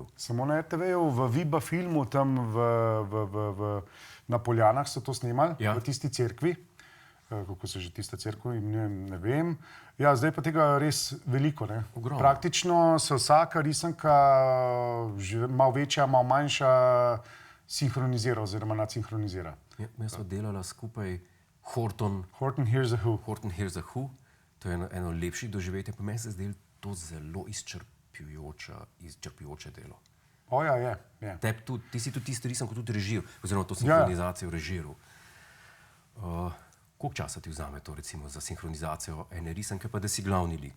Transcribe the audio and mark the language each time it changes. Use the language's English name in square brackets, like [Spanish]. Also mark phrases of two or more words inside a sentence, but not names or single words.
[Slovenian] Samo na RTV-ju, v Viba filmu, tam na Poljanah so to snemali, v tisti cerkvi. Kako se že tista cerkev imenuje, ne vem. Ja, zdaj pa tega res veliko, ne. Ogromno. Praktično se vsaka risanka, malo večja, malo manjša, sinhronizira oziroma nadsinhronizira. Ja, mi smo delali skupaj Horton Hears a Who. Horton Hears a Who. To je eno lepših doživetij, pa meni se zdelo to zelo izčrpjujoče delo. O ja, je. Ti si tudi tisti risanko tudi režiral, oziroma to sinhronizacijo režiral. Koliko časa ti vzame to, recimo, za sinhronizacijo ene risanke, pa da si glavni lik?